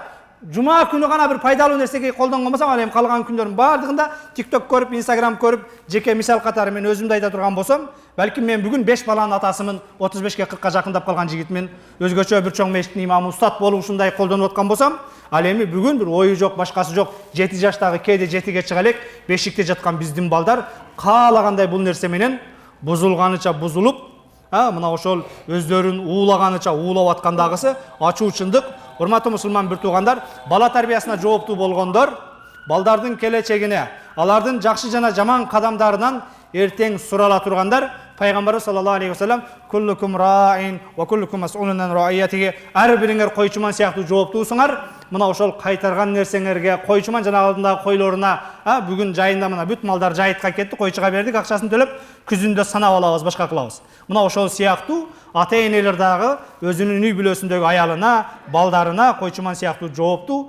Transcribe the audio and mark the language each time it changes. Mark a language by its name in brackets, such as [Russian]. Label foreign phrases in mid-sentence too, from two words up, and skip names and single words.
[Kyrgyz] Жума күнү гана бир пайдалуу нерсеге колдонгон болсом, ал эми калган күндөрдүн баардыгында TikTok көрүп, Instagram көрүп, жеке мисал катары мен өзүмдү айта турган болсом, балким мен бүгүн 5 баланын атасымын, 35ге 40ка жакындап калган жигитмин, өзгөчө бир чоң мешиттин имамы, устат болуп ушундай колдонуп аткан болсом, ал эми бүгүн бир ою жок, башкасы жок, 7 жаштагы кээде 7ге чыга элек, бешикте жаткан биздин балдар каалагандай бул нерсе менен бузулганыча бузулуп, мына ошол өздөрүн уулаганыча уулап аткандагысы ачуу чындык. Урматтуу мусулман бир туугандар, бала тарбиясына жооптуу болгондор балдардын келечегине, алардын жакшы жана жаман кадамдарынан эртең сурала тургандар. [Arabic] Пайгамбарыбыз صلى الله عليه وسلم كلكم راع وكلكم مسؤول عن رعيته, [Kyrgyz] ар бириңер койчуман сыяктуу жооптуусуңар. Мына ошол кайтарган нерсеңерге, койчуман жана алдындагы койлоруна, бүгүн жайында мына бүт малдар жайытка кетти, койчуга бердик, акчасын төлөп, күзүндө санап алабыз, башка кылабыз. Мына ошол сыяктуу ата-энелер дагы өзүнүн үй бүлөсүндөгү аялына, балдарына койчуман сыяктуу жооптуу.